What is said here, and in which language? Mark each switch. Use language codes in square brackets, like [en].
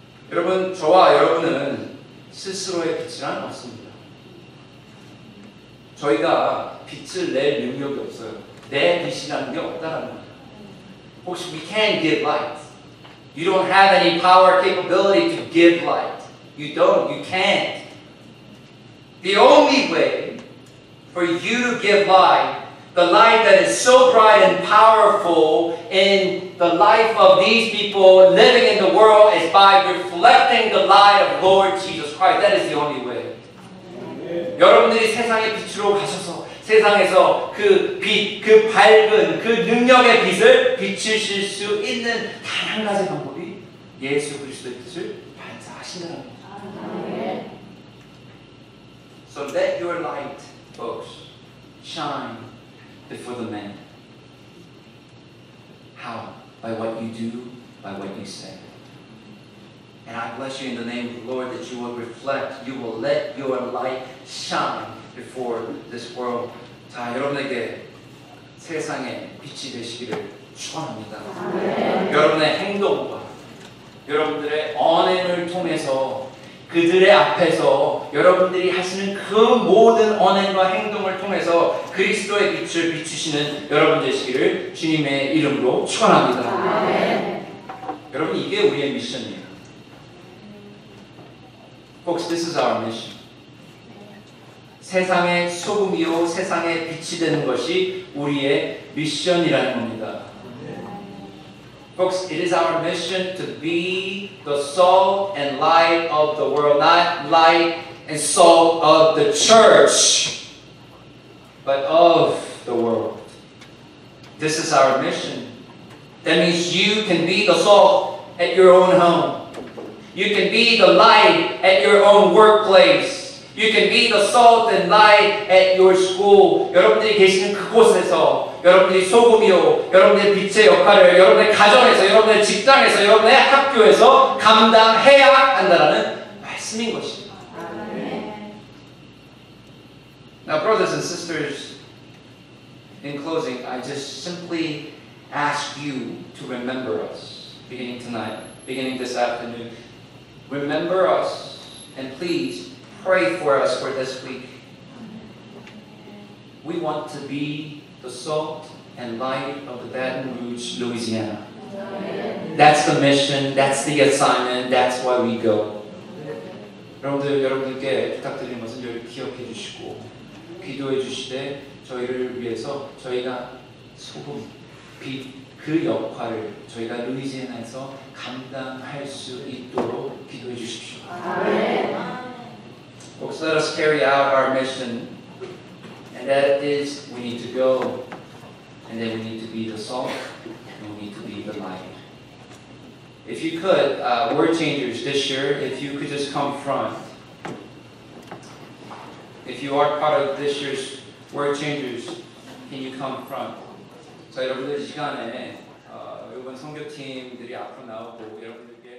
[ko] 여러분, 저와 여러분은 스스로의 빛이란 없습니다. 저희가 빛을 낼 능력이 없어요. 내 빛이라는 게 없다는 겁니다. 혹시 [en] we can't give light. You don't have any power capability to give light. You don't. You can't. The only way for you to give light, the light that is so bright and powerful in the life of these people living in the world, is by reflecting the light of Lord Jesus Christ. That is the only way. [ko] 여러분들이 세상의 빛으로 가셔서 세상에서 그 빛, 그 밝은, 그 능력의 빛을 비추실 수 있는 단 한 가지 방법이 예수 그리스도의 빛을 반사하신다는 겁니다. [en] So let your light, folks, shine before the men. How? By what you do, by what you say. And I bless you in the name of the Lord that you will reflect, you will let your light shine before this world. [ko] 자, 여러분에게 세상에 빛이 되시기를 축원합니다. 여러분의 행동과 여러분들의 언행을 통해서 그들의 앞에서 여러분들이 하시는 그 모든 언행과 행동을 통해서 그리스도의 빛을 비추시는 여러분 되시기를 주님의 이름으로 축원합니다. 여러분, 이게 우리의 미션이에요. [en] Folks, this is our mission. [ko] 세상의 소금이요 세상의 빛이 되는 것이 우리의 미션이라는 겁니다. [en] Folks, it is our mission to be the salt and light of the world, not light and salt of the church, but of the world. This is our mission. That means you can be the salt at your own home. You can be the light at your own workplace. You can be the salt and light at your school. [ko] 여러분들이 계시는 그곳에서 여러분들이 소금이요, 여러분의 빛의 역할을 여러분의 가정에서, 여러분의 직장에서, 여러분의 학교에서 감당해야 한다는 말씀인 것입니다. [en] Now, brothers and sisters, in closing, I just simply ask you to remember us, beginning tonight, beginning this afternoon. Remember us, and please pray for us for this week. We want to be the salt and light of the Baton Rouge, Louisiana. That's the mission, that's the assignment, that's why we go. [ko] 여러분들께 부탁드리는 것은 여러분 기억해 주시고 기도해 주시되 저희를 위해서 저희가 소금, 빛, 그 역할을 저희가 루이지애나에서 감당할 수 있도록 기도해 주십시오. [en] Folks, let us carry out our mission, and that is we need to go, and then we need to be the salt, and we need to be the light. If you could, word changers this year, if you could just come front. If you are part of this year's word changers, can you come front? [ko] 자, 여러분들 이 시간에 이번 선교팀들이 앞으로 나오고 여러분들